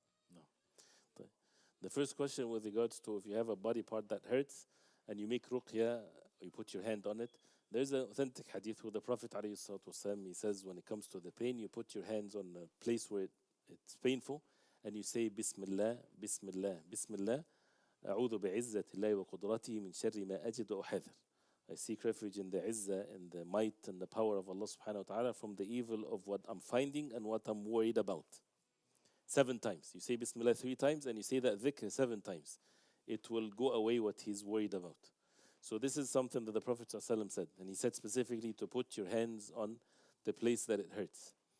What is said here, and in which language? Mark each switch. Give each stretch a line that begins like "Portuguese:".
English: No. The first question with regards to if you have a body part that hurts and you make ruqya, you put your hand on it. There's an authentic hadith where the Prophet ﷺ, he says when it comes to the pain, you put your hands on a place where it's painful and you say Bismillah, Bismillah, Bismillah.
Arabic: أعوذ بعزة الله وقدرته من شر ما أجد وأحذر.
English: I seek refuge in the izzah and the might and the power of Allah subhanahu wa ta'ala from the evil of what I'm finding and what I'm worried about. 7 times. You say Bismillah 3 times and you say that dhikr 7 times. It will go away what he's worried about. So this is something that the Prophet ﷺ said. And he said specifically to put your hands on the place that it hurts.